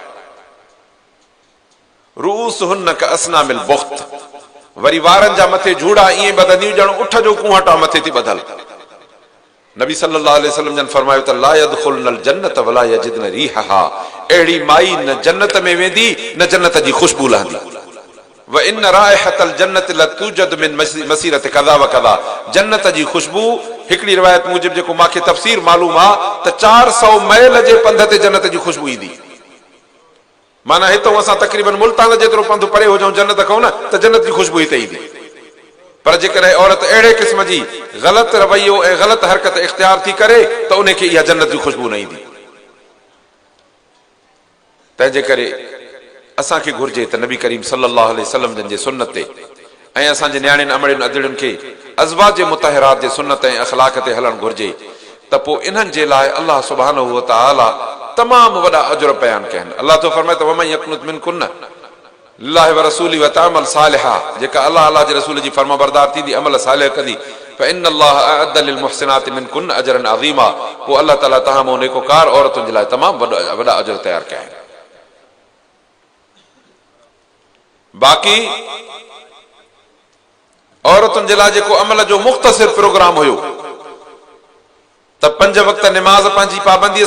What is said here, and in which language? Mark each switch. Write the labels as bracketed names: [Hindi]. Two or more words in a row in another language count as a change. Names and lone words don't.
[Arabic] رؤوسهن كأسنمة البخت, [Sindhi] वरी वारनि जा मथे झूड़ा ईअं ॿधंदियूं ॼण उठ जो कुंहटा मथे थी ॿधल। नबी [Arabic] صلى الله عليه وسلم [Sindhi] जन फरमायो त [Arabic] لا يدخلن الجنة ولا يجدن ريحها, [Sindhi] अहिड़ी माई न जन्नत में वेंदी न जन्नत जी खुशबू लहंदी। [Arabic] وإن رائحة الجنة لتوجد من مسيرة كذا وكذا, [Sindhi] जन्नत जी खुशबू हिकिड़ी रिवायत मूजिबि जेको मूंखे तफ़सीर मालूम आहे त 400 मैल जे पंध ते जन्नत जी खुशबू ईंदी। माना हितां असां तक़रीबन मुल्तान जेतिरो पंधु परे हुजऊं जन्नत खां न त जन्नत जी खुशबू हिते ईंदी। पर जेकॾहिं औरत अहिड़े क़िस्म जी ग़लति रवैयो ऐं ग़लति हरकत इख़्तियार थी करे त उनखे इहा जन्नत जी खुशबू न ईंदी। तंहिंजे करे असांखे घुर्जे त नबी करीम [Arabic] صلى الله عليه وسلم [Sindhi] जन जे सुन्नत ते ऐं असांजे न्याणियुनि अमड़ियुनि अदड़ियुनि खे अज़वाज मुतहरात जे सुन्नत ऐं अख़लाक ते हलणु घुर्जे, त पोइ इन्हनि जे लाइ अल्लाह [Arabic] سبحانه وتعالى [Sindhi] तमामु वॾा अजुर बयान कया आहिनि। अल्लाह तो फरमाए त [Arabic] ومن يقنت منكن لله ورسوله وتعمل صالحا, [Sindhi] जेका अल्लाह अल्लाह जे रसूल जी फरमाबरदार थींदी, अमल सालिह कंदी, [Arabic] فإن الله أعد للمحسنات منكن أجرا عظيما, [Sindhi] पोइ अल्लाह ताला तहां मां नेकोकार औरतुनि जे लाइ तमामु वॾा अजुर तयार कया आहिनि। बाक़ी औरतुनि जे लाइ जेको अमल जो मुख़्तसिर प्रोग्राम हुयो त 5 वक़्त निमाज़ पंहिंजी पाबंदीअ